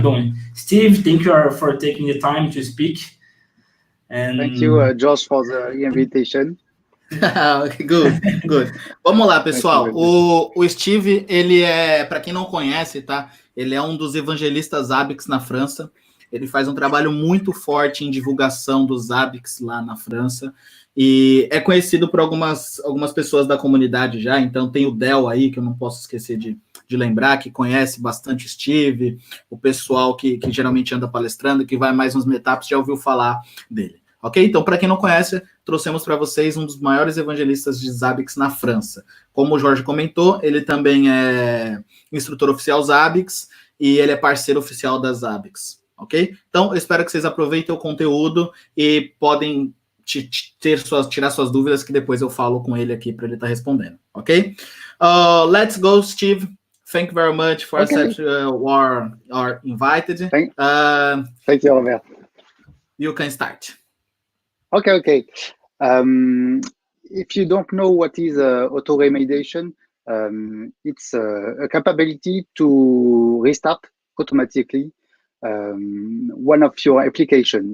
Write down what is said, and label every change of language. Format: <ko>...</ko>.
<pt>Bom,</pt> <en>Steve, thank you for taking the time to speak. Thank you, Josh, for the invitation. Good.</en> <pt>Vamos lá, pessoal. O Steve, ele para quem não conhece, tá? Ele é um dos evangelistas Zabbix na França. Ele faz um trabalho muito forte em divulgação dos Zabbix lá na França. E é conhecido por algumas pessoas da comunidade já. Então tem o Del aí, que eu não posso esquecer de lembrar, que conhece bastante Steve, o pessoal que geralmente anda palestrando, que vai mais nos meetups, já ouviu falar dele. Ok? Então, para quem não conhece, trouxemos para vocês um dos maiores evangelistas de Zabbix na França. Como o Jorge comentou, ele também é instrutor oficial Zabbix e ele é parceiro oficial da Zabbix. Ok? Então, eu espero que vocês aproveitem o conteúdo e podem tirar suas dúvidas, que depois eu falo com ele aqui para ele estar respondendo.</pt> <en>Ok? Let's go, Steve. Thank you very much for accepting our invited. Thank you, Robert. You can start. Okay. If you don't know what is auto remediation, it's a capability to restart automatically one of your application.</en>